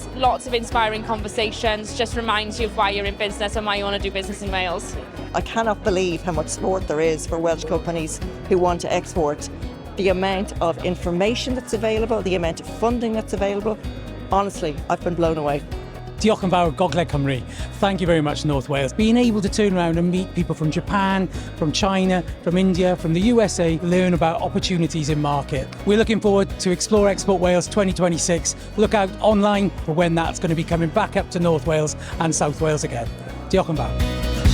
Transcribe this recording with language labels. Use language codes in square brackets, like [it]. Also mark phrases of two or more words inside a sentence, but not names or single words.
[en] Lots of inspiring conversations, just reminds you of why you're in business and why you want to do business in Wales. I cannot believe how much support there is for Welsh companies who want to export. The amount of information that's available, the amount of funding that's available, honestly, I've been blown away. [cy] Diolch yn fawr Gogledd Cymru. [en] Thank you very much, North Wales. Being able to turn around and meet people from Japan, from China, from India, from the USA, learn about opportunities in market. We're looking forward to Explore Export Wales 2026. Look out online for when that's going to be coming back up to North Wales and South Wales again. [cy] Diolch yn fawr.